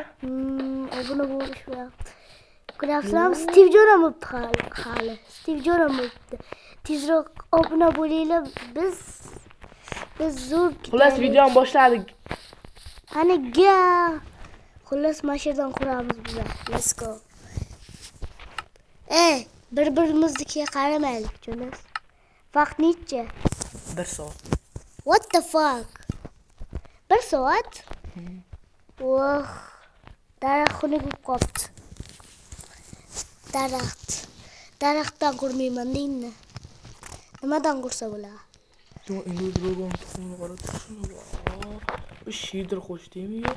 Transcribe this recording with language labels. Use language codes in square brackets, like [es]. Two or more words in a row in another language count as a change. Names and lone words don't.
[uz] Obuna bo'lishmayapti. Ko'ryapsizlarmi? Stevejon ham bo'libdi hali. Stevejon ham bo'libdi. Tezroq obuna bo'linglar. Biz zo'r. Xullas videoni boshladik. Qaniga? Xullas mashadan quramiz bizlar. [en] Let's go. [uz] Bir-birimiznikiga qaramaylik, jo'nas. Vaqt necha? 1 soat. [en] What the fuck? 1 soat? [uz] Daraxt xunuk bo'lib qolibdi. Daraxtdan qurmayman deydi. Nimadan qursa bo'ladi? Endi drogon tuxumini qarab tursin. Bu shidir qo'shdingmi yo?